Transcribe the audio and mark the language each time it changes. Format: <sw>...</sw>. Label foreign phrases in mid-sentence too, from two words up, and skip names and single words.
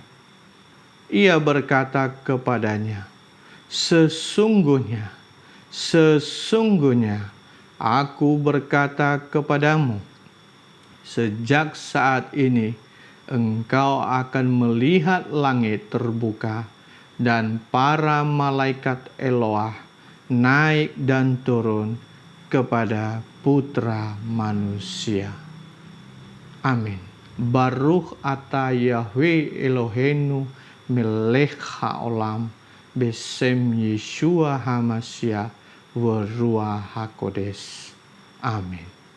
<id>Ia berkata kepadanya, Sesungguhnya, aku berkata kepadamu, sejak saat ini engkau akan melihat langit terbuka dan para malaikat Eloah naik dan turun kepada Putra Manusia. Amin.</id> <he>ברוך אתה יהוה אלהינו מלך העולם בשם ישוע המשיח ו רוח הקודש.</he> <id>Amin.</id>